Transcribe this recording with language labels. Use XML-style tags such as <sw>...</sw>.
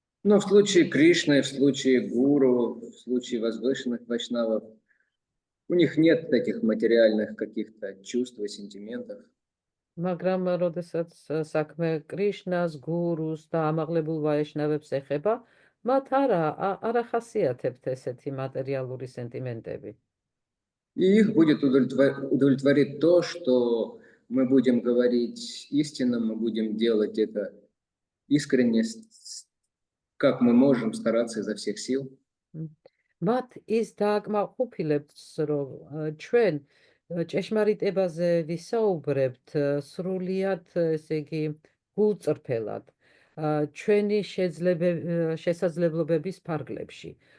<ru>Но в случае Кришны, в случае гуру, в случае возвышенных вайшнавов, у них нет таких материальных каких-то чувств и сентиментов.</ru> <ka>მაგრამ როდესაც საქმე კრიშნას, გურუს და ამაღლებულ ვაიშნავებს ეხება, მათ არ ახასიათებთ ესეთი მატერიალური სენტიმენტები.</ka> <ru>И их будет удовлетворить то, что мы будем говорить истину, мы будем делать это искренне, как мы можем стараться изо всех сил.</ru> <ka>მათ ის დააკმაყოფილებთ, რომ ჩვენ ჭეშმარიტებაზე ვისაუბრებთ სრულიად, ესე იგი, გულწრფელად, ჩვენი შესაძლებლობების ფარგლებში.</ka>